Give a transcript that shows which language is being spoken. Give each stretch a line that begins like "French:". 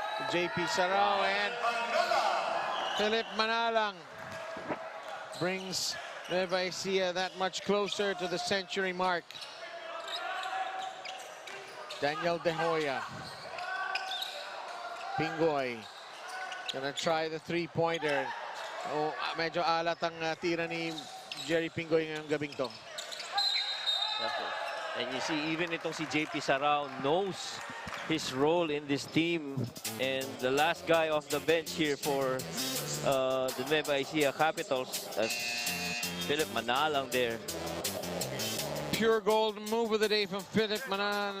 English: JP Sarao and Philip Manalang brings Nueva Ecija that much closer to the century mark. Daniel De Hoya. Pingoy. Gonna try the three-pointer.
Filipino: Oh, medyo alat ang tira ni Jerry Pingoy ngayong gabing to.
English: And you see, even itong si JP Sarao knows his role in this team. And the last guy off the bench here for the Nueva Ecija Capitals, that's Philip Manalang there. Pure gold move of the day from Philip Manalang.